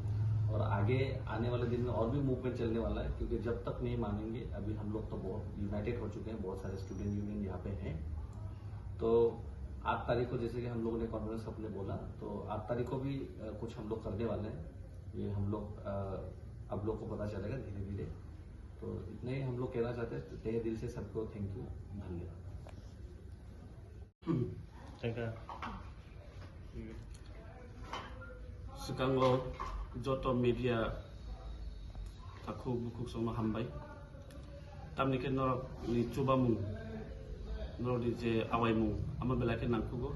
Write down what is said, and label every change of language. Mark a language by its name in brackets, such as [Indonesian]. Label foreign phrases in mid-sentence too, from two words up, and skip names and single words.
[Hindi] और आगे आने वाले दिन में और भी मूवमेंट चलने वाला है, क्योंकि जब तक नहीं मानेंगे, अभी हम लोग तो बहुत यूनाइटेड हो चुके हैं, बहुत सारे [English] student union [Hindi] यहाँ पे हैं। तो 8 तारीख को जैसे कि हम लोगों ने कॉन्वेनर साहब ने बोला, तो 8 तारीख को भी कुछ हम लोग करने वाले हैं। ये हम लोग अब लोग को पता चलेगा धीरे धीरे। तो इतने ही हम लोग कहना चाहते हैं, तहे दिल से सबको [English] thank you, [Hindi] धन्यवाद। [Bodo] सिगाङाव जत मीडिया थाखु बुखु संनो हामबाय तामनिके नरक नि चुबामुं नरदि जे आवायमुं आमा बेलाके नांखुगो